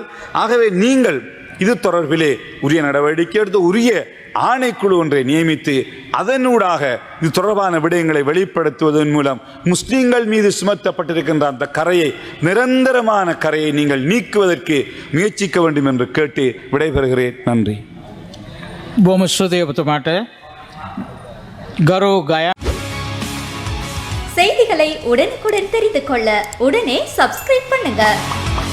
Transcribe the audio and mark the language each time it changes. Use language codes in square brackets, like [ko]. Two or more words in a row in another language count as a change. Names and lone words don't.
[ta] ஆகவே நீங்கள் இது தொடர்பிலே உரிய நடவடிக்கை எடுத்து உரிய ஆணைக்குழு ஒன்றை நியமித்து அதனூடாக இது தொடர்பான விடயங்களை வெளிப்படுத்துவதன் மூலம் முஸ்லிம்கள் மீது சுமத்தப்பட்டிருக்கின்ற அந்த கரையை, நிரந்தரமான கரையை நீங்கள் நீக்குவதற்கு முயற்சிக்க வேண்டும் என்று கேட்டு விடைபெறுகிறேன். நன்றி. [si] බොහොම ස්තුතියි ඔබතුමාට. ගරු ගයා [ta] செய்திகளை உடனுக்குடன் தெரிந்து கொள்ள உடனே சப்ஸ்கிரைப் பண்ணுங்க.